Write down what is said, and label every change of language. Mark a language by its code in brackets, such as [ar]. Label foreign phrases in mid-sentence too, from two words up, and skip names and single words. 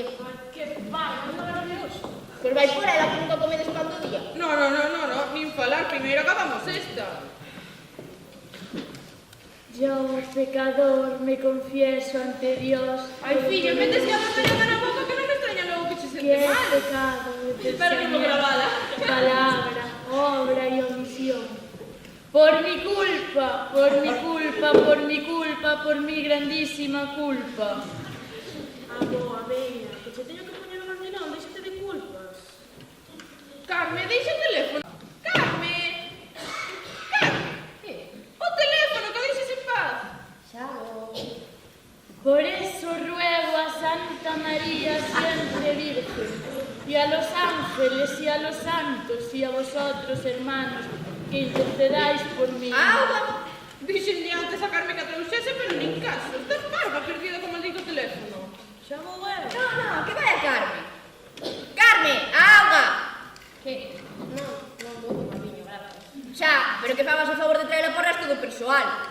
[gl] Ai, que vai, non maravilloso. Pois vai por ela que nunca comedes pan do día. No, nin falar, primeiro acabamos esta. [es] Yo, pecador, me confieso ante Dios. [gl] Ai, filla, metes que a bacteriana na boca que non me extraña logo que che Que sente he mal. [es] pecado de Espero que no grabada. palabra, obra y omisión. Por mi culpa, por mi culpa, por mi culpa, por mi grandísima culpa. [gl] Boa, veña, que che teño que poñer o bandinón, déxate de culpas. Carmen, deixa o teléfono. Carmen! Carmen! Que? O teléfono, que deixes en paz. Xa vou. [es] Por eso ruego a Santa María siempre Virgen, y a los ángeles y a los santos y a vosotros, hermanos, que intercedáis por mí. [gl] Auga! Dixen diante sacarme que a trouxese, pero nin caso. Estás parva perdida como maldito teléfono. Xa vou eu. No, que vai a Carmen. Carmen, auga! Que? Non vou tomar viño, gracias. Xa, pero que fagas o favor de traela por resto do persoal.